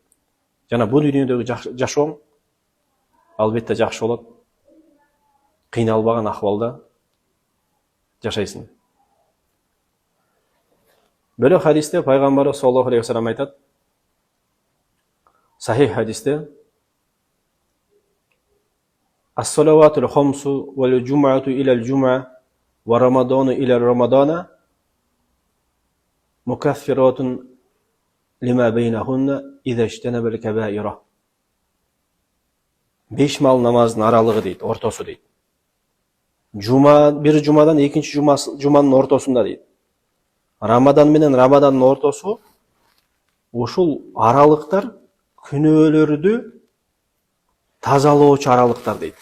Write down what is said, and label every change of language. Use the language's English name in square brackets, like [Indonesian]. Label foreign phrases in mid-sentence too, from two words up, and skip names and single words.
[Kyrgyz] Жана бул дүйнөдөгү жашооң албетте жакшы болот. Кыйналбаган акыбалда жашайсың. Бөлөк хадисте пайгамбарыбыз [Arabic] صلى الله عليه وسلم [Kyrgyz] айтат, сахих хадисте: [Arabic] «الصلوات الخمس والجمعة إلى الجمعة ورمضان إلى رمضان مكفرات لما بينهن إذا اجتنب الكبائر». [Kyrgyz] Беш мал намаздын аралыгы дейт, ортосу дейт. Бир жумадан экинчи жуманын ортосунда дейт. Рамадан менен Рамадандын ортосу, ушул аралыктар күнөөлөрдү тазалоочу аралыктар дейт.